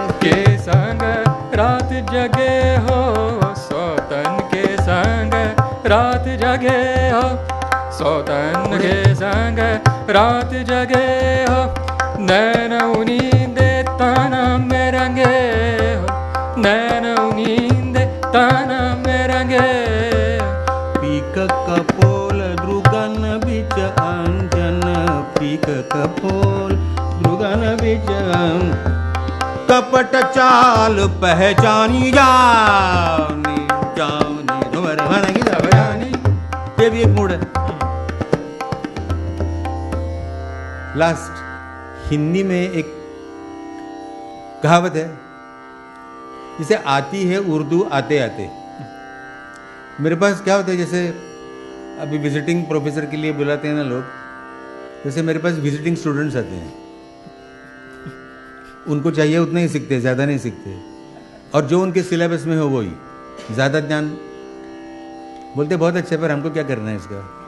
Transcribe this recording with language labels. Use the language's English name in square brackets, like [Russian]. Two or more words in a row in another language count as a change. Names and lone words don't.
[Hindi] के संग रात जगे हो सौतन के संग रात जगे हो सौतन के संग रात जगे हो नैन उनींदे ताना में रंगे हो नैन उनींदे ताना में रंगे। पीक कपोल द्रुगन बिच अंजन पीक कपोल द्रुगन बिच कपट चाल पहचानी जानी जानी तुम्हारे मन की सब जानी। ये भी एक मूड है। लास्ट हिंदी में एक कहावत है जिसे आती है उर्दू आते आते। मेरे पास क्या होता है जैसे अभी [English] visiting professor [Hindi] के लिए बुलाते हैं ना लोग, जैसे मेरे पास [English] visiting students [Hindi] आते हैं, उनको चाहिए उतना ही सीखते, ज़्यादा नहीं सीखते, और जो उनके सिलेबस में हो वही ज़्यादा ज्ञान बोलते बहुत अच्छे पर हमको क्या करना है इसका।